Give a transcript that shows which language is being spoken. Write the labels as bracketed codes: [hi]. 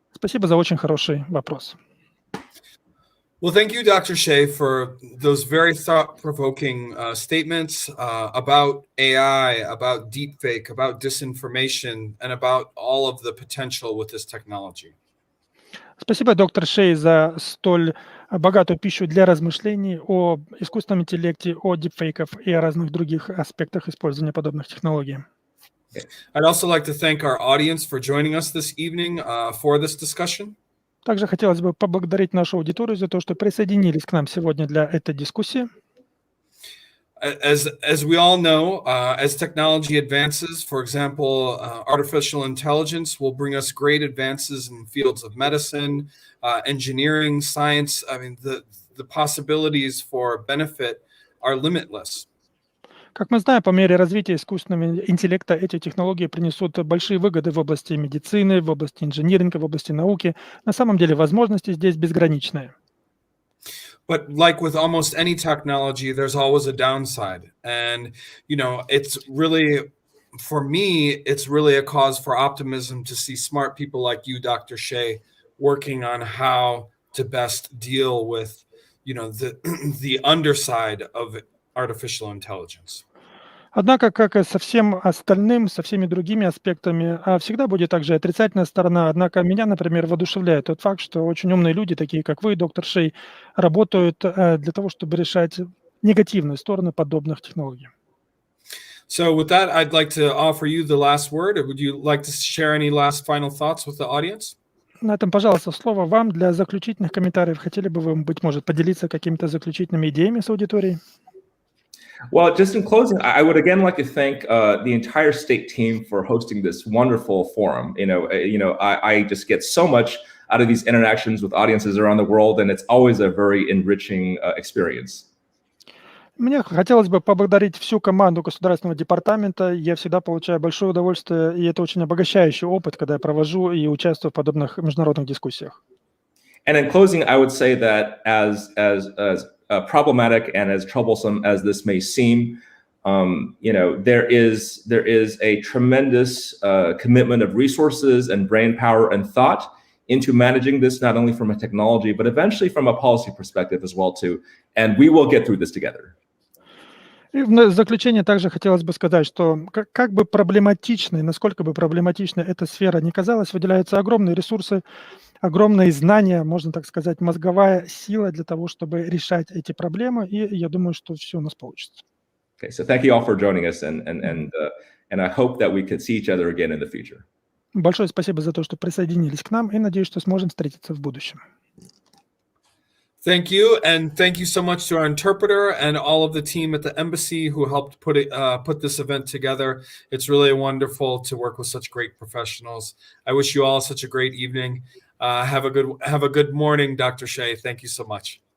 [ru] Спасибо за очень хороший вопрос. [en] Well, thank you, Dr. Hsieh, for those very thought-provoking statements about AI, about deepfake, about disinformation, and about all of the potential with this technology. [ru] Спасибо, доктор Шей, за столь богатую пищу для размышлений о искусственном интеллекте, о дипфейках и о разных других аспектах использования подобных технологий. [en] I'd also like to thank our audience for joining us this evening for this discussion. [ru] Также хотелось бы поблагодарить нашу аудиторию за то, что присоединились к нам сегодня для этой дискуссии. [en] As we all know, as technology advances, for example, artificial intelligence will bring us great advances in fields of medicine, engineering, science. I mean, the possibilities for benefit are limitless. [ru] Как мы знаем, по мере развития искусственного интеллекта эти технологии принесут большие выгоды в области медицины, в области инжиниринга, в области науки. На самом деле возможности здесь безграничные. [en] But like with almost any technology, there's always a downside. And, it's really, for me, it's really a cause for optimism to see smart people like you, Dr. Hsieh, working on how to best deal with, the underside of artificial intelligence. [ru] Однако, как и со всем остальным, со всеми другими аспектами, всегда будет также отрицательная сторона. Однако меня, например, воодушевляет тот факт, что очень умные люди, такие как вы, доктор Шей, работают для того, чтобы решать негативную сторону подобных технологий. [en] So with that, I'd like to offer you the last word. Would you like to share any last final thoughts with the audience? [ru] На этом, пожалуйста, слово вам для заключительных комментариев. Хотели бы вы, быть может, поделиться какими-то заключительными идеями с аудиторией? [en] Well, just in closing, I would again like to thank the entire state team for hosting this wonderful forum. I just get so much out of these interactions with audiences around the world, and it's always a very enriching experience. [ru] Мне хотелось бы поблагодарить всю команду Государственного департамента. Я всегда получаю большое удовольствие, и это очень обогащающий опыт, когда я провожу и участвую в подобных международных дискуссиях. [en] And in closing, I would say that as problematic and as troublesome as this may seem, there is a tremendous commitment of resources and brain power and thought into managing this, not only from a technology, but eventually from a policy perspective as well too. And we will get through this together. [ru] И в заключение также хотелось бы сказать, что как бы проблематичной, насколько бы проблематичной эта сфера не казалась, выделяются огромные ресурсы, огромные знания, можно так сказать, мозговая сила для того, чтобы решать эти проблемы, и я думаю, что все у нас получится. [en] Okay, so thank you all for joining us, and I hope that we could see each other again in the future. [ru] Большое спасибо за то, что присоединились к нам, и надеюсь, что сможем встретиться в будущем. [en] Thank you, and thank you so much to our interpreter and all of the team at the embassy who helped put this event together. It's really wonderful to work with such great professionals. I wish you all such a great evening. Have a good morning, Dr. Hsieh. Thank you so much.